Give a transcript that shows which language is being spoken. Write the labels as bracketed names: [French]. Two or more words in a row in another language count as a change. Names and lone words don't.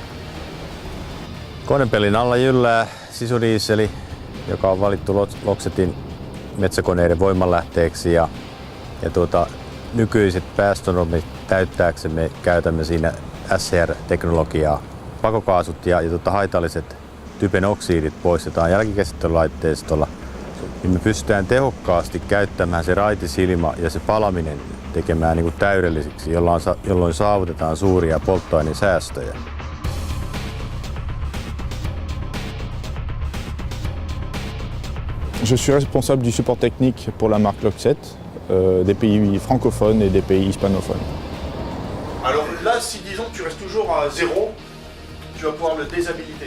[Finnish] Konepelin alla jyllää sisudiiseli, joka on valittu Loxetin metsäkoneiden voimanlähteeksi ja nykyiset päästönormit täyttääksemme käytämme siinä SCR-teknologiaa. Pakokaasut ja haitalliset typen oksidit poistetaan jälkikäsittelylaitteistolla, niin me pystytään tehokkaasti käyttämään se raitisilma ja se palaminen tekemään niin kuin täydelliseksi, jolloin saavutetaan suuria polttoainesäästöjä. [French] Je suis responsable du support technique pour la marque Loxet, des pays francophones et des pays hispanophones. Alors là, si disons que tu restes toujours à 0, tu vas pouvoir le déshabiliter.